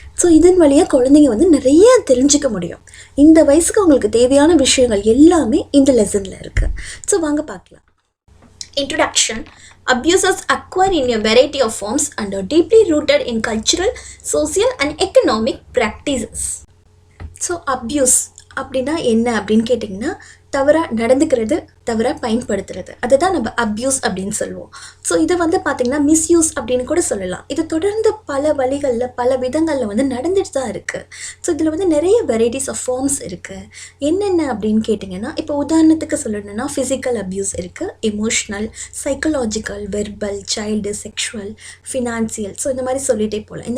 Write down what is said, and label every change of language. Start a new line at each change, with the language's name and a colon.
Tamil: So இதன் வழியாக குழந்தைங்க நிறைய தெரிஞ்சுக்க முடியும். இந்த வயசுக்கு அவங்களுக்கு தேவையான விஷயங்கள் எல்லாமே இந்த லெசனில் இருக்குது. ஸோ வாங்க பார்க்கலாம். Introduction.
English: Abuses occur in a variety of forms and are deeply rooted in cultural, social and economic practices.
Tamil: So abuse அப்படின்னா என்ன அப்படின்னு கேட்டிங்கன்னா, தவறாக நடந்துக்கிறது, தவறாக பயன்படுத்துறது, அதுதான் நம்ம அப்யூஸ் அப்படின்னு சொல்லுவோம். ஸோ இதை பார்த்திங்கன்னா மிஸ்யூஸ் அப்படின்னு கூட சொல்லலாம். இது தொடர்ந்து பல வழிகளில் பல விதங்களில் நடந்துட்டு தான் இருக்குது. ஸோ இதில் நிறைய வெரைட்டிஸ் ஆஃப் ஃபார்ம்ஸ் இருக்குது. என்னென்ன அப்படின்னு கேட்டிங்கன்னா, இப்போ உதாரணத்துக்கு சொல்லணும்னா ஃபிசிக்கல் அப்யூஸ் இருக்குது, emotional, psychological, verbal, child, sexual, financial, so இந்த மாதிரி சொல்லிகிட்டே போகலாம்.